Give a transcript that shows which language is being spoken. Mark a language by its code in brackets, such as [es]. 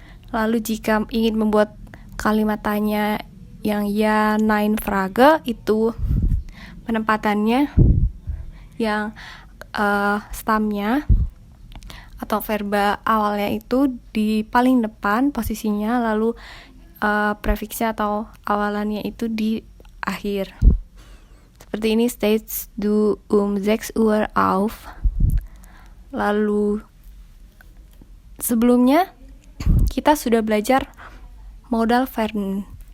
[id] Lalu jika ingin membuat kalimat tanya yang ya nein frage, itu penempatannya yang stamnya atau verba awalnya itu di paling depan posisinya, lalu prefiksnya atau awalannya itu di akhir. Seperti ini, [de] steht du 6 Uhr auf. [id] Lalu sebelumnya kita sudah belajar modal verben.